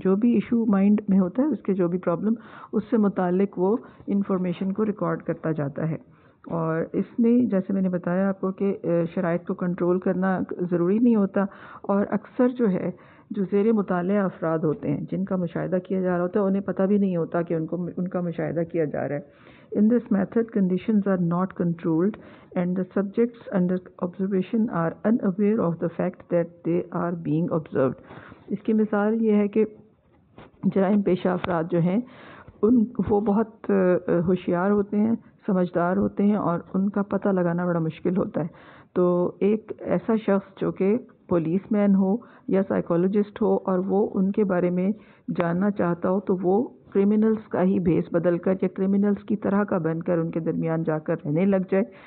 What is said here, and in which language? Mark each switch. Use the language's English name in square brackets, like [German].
[Urdu] جو بھی issue mind میں ہوتا ہے اس کے جو بھی پرابلم, اس سے متعلق وہ انفارمیشن کو ریکارڈ کرتا جاتا ہے. اور اس میں جیسے میں نے بتایا آپ کو کہ شرائط کو کنٹرول کرنا ضروری نہیں ہوتا, اور اکثر جو ہے جو زیر مطالعہ افراد ہوتے ہیں جن کا مشاہدہ کیا جا رہا ہوتا ہے انہیں پتہ بھی نہیں ہوتا کہ ان کا مشاہدہ کیا جا رہا ہے. [English] In this method, conditions are not controlled and the subjects under observation are unaware of the fact that they are being observed. [Urdu] اس کی مثال یہ ہے کہ جرائم پیشہ افراد جو ہیں وہ بہت ہوشیار ہوتے ہیں, سمجھدار ہوتے ہیں اور ان کا پتہ لگانا بڑا مشکل ہوتا ہے. تو ایک ایسا شخص جو کہ پولیس مین ہو یا سائیکالوجسٹ ہو اور وہ ان کے بارے میں جاننا چاہتا ہو تو وہ کرمنلز کا ہی بھیس بدل کر یا کرمنلز کی طرح کا بن کر ان کے درمیان جا کر رہنے لگ جائے.